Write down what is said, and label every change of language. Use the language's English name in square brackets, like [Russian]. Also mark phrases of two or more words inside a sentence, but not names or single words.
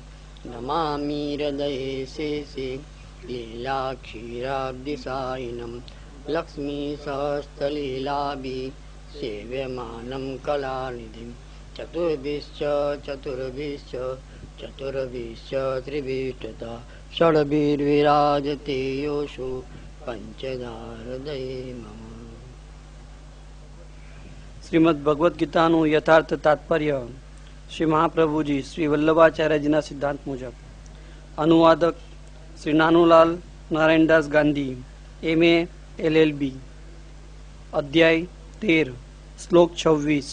[Sanskrit] नमामि हृदये शेषे लीलाक्षीराब्धिसायिनं लक्ष्मीसहस्रलीलाभिः सेव्यमानं कलानिधिं चतुर्भिश्च त्रिभिष्टता षड्भिर्विराजते योषु पंचधा हृदये मम। [Gujarati] શ્રીમદ ભગવદ્ ગીતાનું યથાર્થ તાત્પર્ય શ્રી મહાપ્રભુજી શ્રી વલ્લભાચાર્યજીના સિદ્ધાંત મુજબ. અનુવાદક શ્રી નાનુલાલ નારાયણદાસ ગાંધી, MA LLB. અધ્યાય 13, શ્લોક 26.